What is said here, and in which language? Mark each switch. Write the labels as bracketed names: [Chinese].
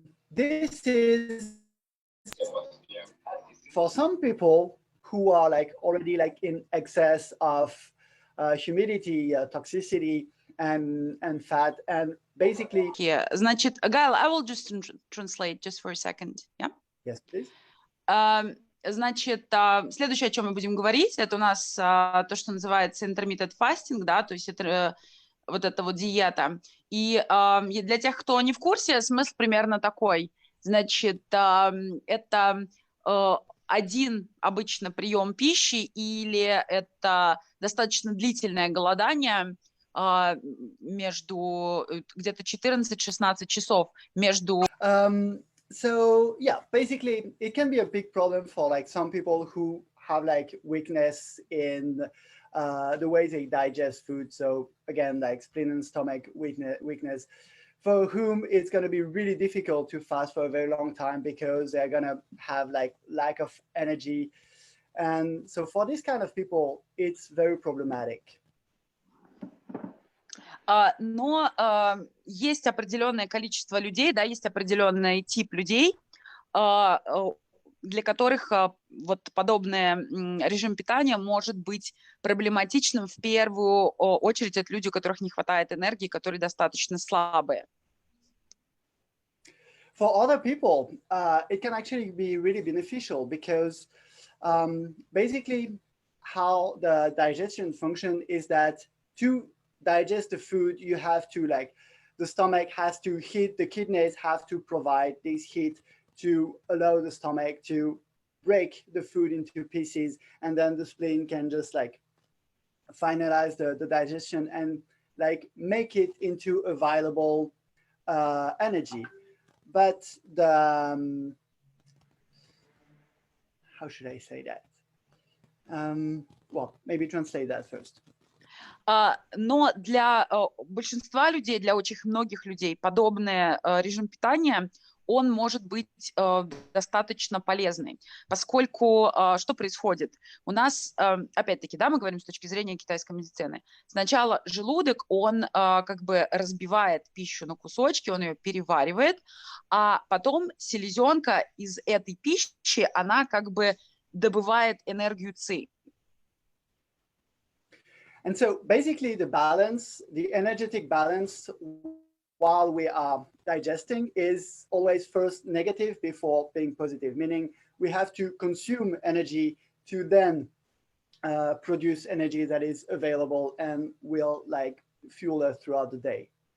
[English] This is for some people who are like already like in excess of humidity, toxicity, and fat, and basically. [Russian] Значит, [English] Gail, I will just translate just for a second. Yeah? Yes, please. [Russian] Значит, следующее, о чем мы будем говорить, это у нас то, что называется intermittent fasting, да, то есть это вот эта вот диета. И для тех, кто не в курсе, смысл примерно такой. Значит, это один обычно прием пищи или это достаточно длительное голодание между где-то 14-16 часов между... [English] So yeah, basically it can be a big problem for like some people who have like weakness in the way they digest food. So again, like spleen and stomach weakness, for whom it's going to be really difficult to fast for a very long time because they're going to have like lack of energy. And so for this kind of people, it's very problematic. [Russian] Но есть определенное количество людей, да, есть определенный тип людей, для которых вот подобный режим питания может быть проблематичным в первую очередь от людей, у которых не хватает энергии, которые достаточно слабые. [English] For other people, it can actually be really beneficial because basically how the digestion function is that to digest the food, you have to like the stomach has to heat, the kidneys have to provide this heat to allow the stomach to break the food into pieces, and then the spleen can just like finalize the digestion and like make it into available energy. But the how should I say that? Well, maybe translate that first. [Russian] Но для большинства людей, для очень многих людей подобный режим питания, он может быть достаточно полезный, поскольку что происходит? У нас, опять-таки, да, мы говорим с точки зрения китайской медицины. Сначала желудок, он как бы разбивает пищу на кусочки, он ее переваривает, а потом селезенка из этой пищи, она как бы добывает энергию ци. [English] And so basically the balance, the energetic balance while we are digesting is always first negative before being positive, meaning we have to consume energy to then produce energy that is available and will like fuel us throughout the day.